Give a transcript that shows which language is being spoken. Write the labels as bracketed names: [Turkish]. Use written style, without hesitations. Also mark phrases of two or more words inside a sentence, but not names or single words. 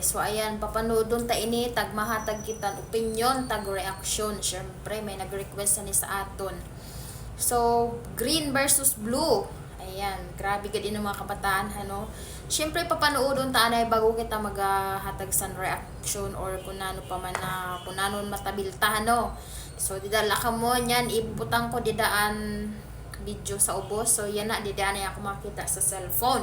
[Masbatenyo] So ayan, papanoodon ta ini tag mahatag kitan opinion tag reaction. Syempre may nag-request ni sa aton. [English] So green versus blue. [Masbatenyo] Ayan, grabe gid ini mga kabataan ano. Syempre papanoodon ta anay bago kita maghatag san reaction or kung ano pa man na kung ano matabilta no. So didala ka mo niyan ibutang ko didaan video sa ubos. So yan na didaan na ako makita sa cellphone.